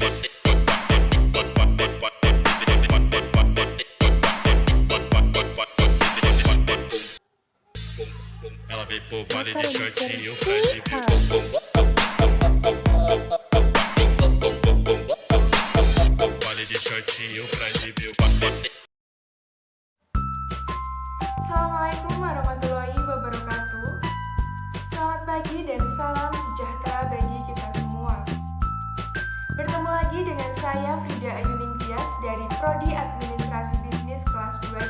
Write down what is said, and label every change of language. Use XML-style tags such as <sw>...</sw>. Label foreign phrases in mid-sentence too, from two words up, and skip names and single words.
<pt>Ela veio pro baile de para dizer shortinho, faz de sim, baile de shortinho, faz de mil.</pt> <ar>السلام عليكم ورحمة الله وبركاته.</ar> <id>Selamat pagi dan salam sejahtera bagi kita semua. Bertemu lagi dengan saya Frida Ayuning Tias dari Prodi Administrasi Bisnis kelas 2C.</id>